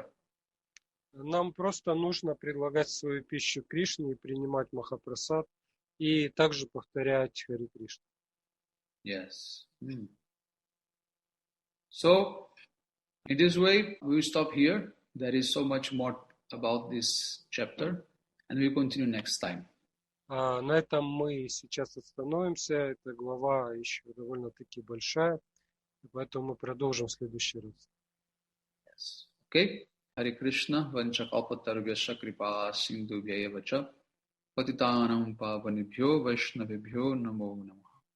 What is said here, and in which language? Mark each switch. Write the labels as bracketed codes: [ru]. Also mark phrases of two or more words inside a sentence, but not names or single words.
[ru] Нам просто нужно предлагать свою пищу Кришне и принимать Махапрасад, и также повторять Харе Кришна. [en] Yes. So, in this way, we will stop here. There is so much more about this chapter, and we will continue next time. [ru] На этом мы сейчас остановимся. Эта глава еще довольно-таки большая, поэтому мы продолжим в следующий раз. [en] Yes. Okay. [sa] Hare Krishna, vanchakalpatarvyasya kripa sindhubhyeva cha patitanam pavanibhyo vaishnavibhyo namo namo.